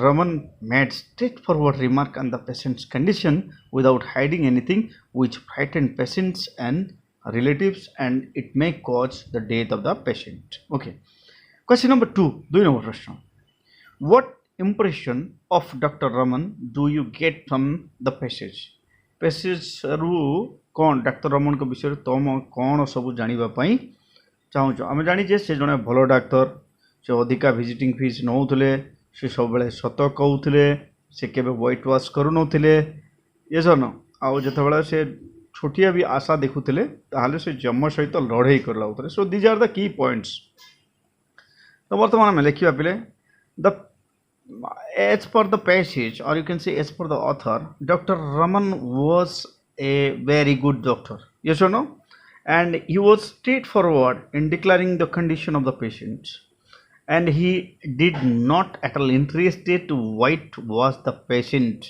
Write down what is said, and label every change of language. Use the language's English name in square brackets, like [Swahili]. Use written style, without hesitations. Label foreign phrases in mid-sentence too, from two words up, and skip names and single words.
[English] Ramon made straightforward remark on the patient's condition without hiding anything which frightened patients and relatives, and it may cause the death of the patient. Okay. Question number 2. Do you know question? What impression of Dr. Ramon do you get from the passage? [Odia] Passage ରୁ କ'ଣ ଡାକ୍ତର ରମନଙ୍କ ବିଷୟରେ ତୁମ କ'ଣ ସବୁ ଜାଣିବା ପାଇଁ ଚାହୁଁଛ? ଆମେ ଜାଣିଛେ ସେ ଜଣେ ଭଲ ଡାକ୍ତର, ସେ ଅଧିକା [English] visiting fees [Odia] ନେଉଥିଲେ, ସେ ସବୁବେଳେ ସତ କହୁଥିଲେ, ସେ କେବେ [English] white wash [Odia] କରୁନଥିଲେ, ଏ ଜନ ଆଉ ଯେତେବେଳେ ସେ ଛୋଟିଆ ବି ଆଶା ଦେଖୁଥିଲେ ତାହେଲେ ସେ ଯମ ସହିତ ଲଢ଼େଇ କରି ଲାଗୁଥିଲେ। [English] So these are the key points. [Odia] ତ ବର୍ତ୍ତମାନ ଆମେ ଲେଖିବା ପିଲେ [English] ଦ as per the passage, or you can say as per the author, Dr. Rahman was a very good doctor. Yes or no? And he was straightforward in declaring the condition of the patient. And he did not at all interested to whitewash the patient.